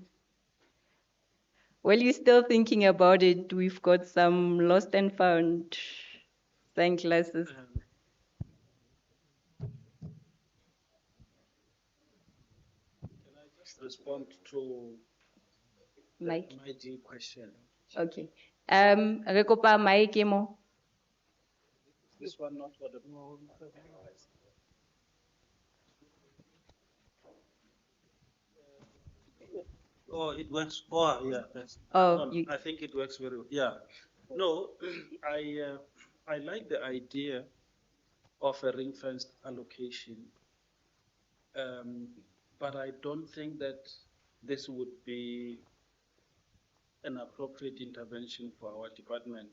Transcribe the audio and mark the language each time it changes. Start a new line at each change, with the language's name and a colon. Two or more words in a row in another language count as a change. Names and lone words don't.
English: While you're still thinking about it, we've got some lost and found sunglasses. Respond to Mike. the MIG question.
Tswana: Okay. Re kopa Mike e mo.
English: This one not for the Oh, it works. Oh, yeah. Oh, I think it works very well. Yeah. No, I like the idea of a ring-fenced allocation, but I don't think that this would be an appropriate intervention for our department.